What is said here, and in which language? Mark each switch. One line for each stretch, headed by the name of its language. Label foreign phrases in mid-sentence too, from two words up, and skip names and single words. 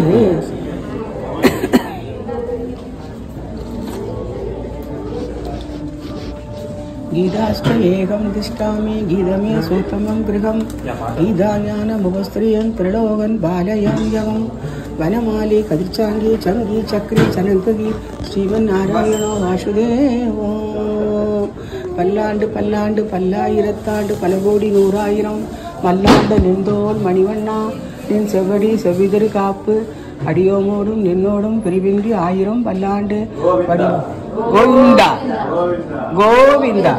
Sanskrit: गीताष्टमेकं तिष्ठामि गीतमे सूत्रमं गृहं गीताज्ञानमुपस्त्रियं त्रिलोकन् बालयाम्यहं वनमाली कदिर्चाङ्गी चङ्गी चक्री चनङ्गी श्रीमन्नारायणो वासुदेवो.
Tamil: பல்லாண்டு பல்லாண்டு பல்லாயிரத்தாண்டு பல கோடி நூறாயிரம் மல்லாண்ட நின்றோல் மணிவண்ணா நின் செவ்வடி செவ்விதரு காப்பு அடியோமோடும் நின்னோடும் பிரிவின்றி ஆயிரம் பல்லாண்டு கோவிந்தா கோவிந்தா.